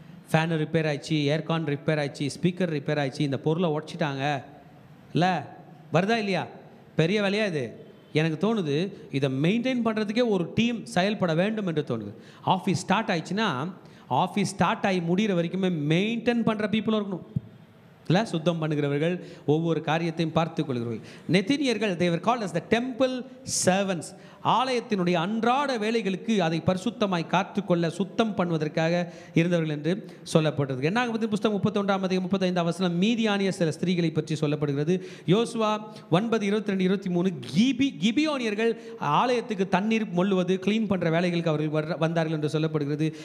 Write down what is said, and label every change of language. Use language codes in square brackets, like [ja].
[ta] Fan repair ஆயிடுச்சு, aircon repair ஆயிடுச்சு, speaker repair ஆயிடுச்சு, இந்த பொருளை உடச்சிட்டாங்க, இல்லை வருதா இல்லையா? பெரிய வேலையாக இது. எனக்கு தோணுது இதை மெயின்டைன் பண்ணுறதுக்கே ஒரு டீம் செயல்பட வேண்டும் என்று தோணுது. ஆஃபீஸ் ஸ்டார்ட் ஆயிடுச்சுன்னா, ஆஃபீஸ் ஸ்டார்ட் ஆகி முடிகிற வரைக்குமே மெயின்டைன் பண்ணுற பீப்புளும் இருக்கணும். இல்லை, சுத்தம் பண்ணுகிறவர்கள், ஒவ்வொரு காரியத்தையும் பார்த்து கொள்கிறவர்கள். [en] நெத்தினியர்கள், they were called as the temple servants. [ta] ஆலயத்தினுடைய அன்றாட வேலைகளுக்கு அதை பரிசுத்தமாய் காத்துக்கொள்ள, சுத்தம் பண்ணுவதற்காக இருந்தவர்கள் என்று சொல்லப்பட்டது. என்னாகமத்தின் புஸ்தகம் 31ஆம் அதிகாரம் 35ஆம் வசனம் மீதியானிய சில ஸ்திரீகளை பற்றி சொல்லப்படுகிறது. யோசுவா 9:22-23 கிபியோனியர்கள் ஆலயத்துக்கு தண்ணீர் மொள்ளுவது, கிளீன் பண்ணுற வேலைகளுக்கு அவர்கள் வந்தார்கள் என்று சொல்லப்படுகிறது.